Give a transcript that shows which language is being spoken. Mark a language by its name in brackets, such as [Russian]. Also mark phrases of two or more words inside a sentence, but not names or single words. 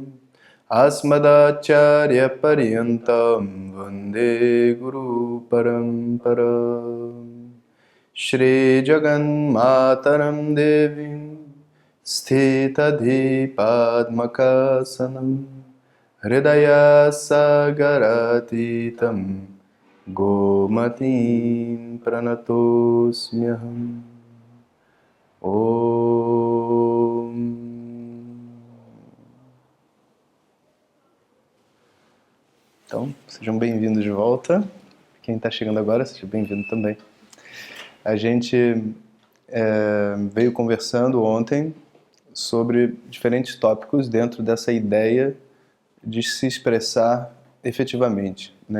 [Sanskrit] अस्मदाचार्य पर्यन्तम् वन्दे गुरु परम्परम् श्री जगन् मातरम् देवीम् स्थितधि पद्मकासनम् हृदय सागरतीतम् गोमतिन् प्रणतोस्म्यहम् ओम्. [Portuguese] Então, sejam bem-vindos de volta. Quem está chegando agora, seja bem-vindo também. A gente veio conversando ontem sobre diferentes tópicos dentro dessa ideia de se expressar efetivamente, né?